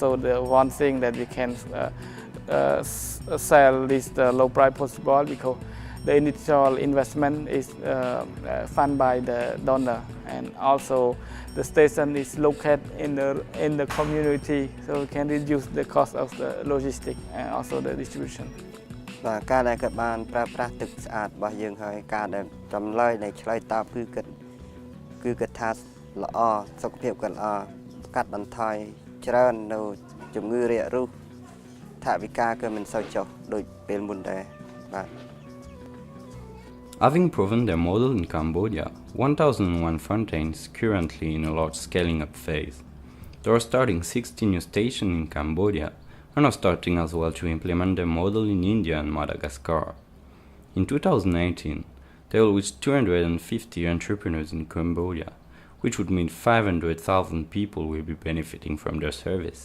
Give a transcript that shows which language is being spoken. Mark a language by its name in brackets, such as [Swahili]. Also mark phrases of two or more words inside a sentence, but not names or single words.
[English] the one thing that we can sell this the low price possible because the initial investment is funded by the donor, and also the station is located in the community, so we can reduce the cost of the logistics and also the distribution. [Khmer] ការដែលគាត់បានប្រើប្រាស់ទឹកស្អាតរបស់យើងហើយការដែលចម្លើយនៃឆ្លើយតបគឺគាត់ថាល្អសុខភាពគាត់ល្អកាត់បន្ថយច្រើននៅជំងឺរាគរូសថវិកាគឺមិនសូវចុះដូចពេលមុនដែរបាទ [English] Having proven their model in Cambodia, 1001 fontaines is currently in a large scaling up phase. They are starting 60 new stations in Cambodia and are starting as well to implement their model in India and Madagascar. In 2018, they will reach 250 entrepreneurs in Cambodia, which would mean 500,000 people will be benefiting from their service.